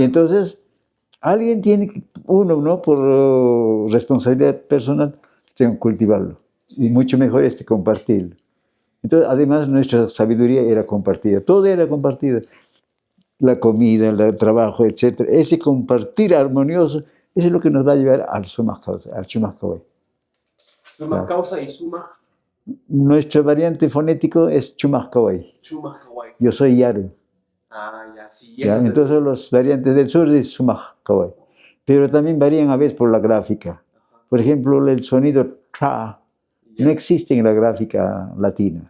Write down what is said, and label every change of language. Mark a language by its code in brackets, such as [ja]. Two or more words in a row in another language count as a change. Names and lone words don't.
[es] Y entonces, alguien tiene que, uno, ¿no? Por responsabilidad personal, tiene que cultivarlo. Sí. Y mucho mejor compartirlo. Entonces, además, nuestra sabiduría era compartida. Todo era compartida. La comida, el trabajo, etc. Ese compartir armonioso, eso es lo que nos va a llevar al [qu] Sumaj Kawsay, [es] al [qu] Shumaj Kaway. Sumaj Kawsay y Sumaj. [es] Nuestra variante fonético es [qu] Shumaj Kaway. Shumaj Kaway. [es] Yo soy Yaru. Ah, ya, sí. ¿Ya? Entonces los variantes del sur es [qu] Sumaj Kaway. [es] Pero también varían a veces por la gráfica. Por ejemplo, el sonido tra no existe en la gráfica latina.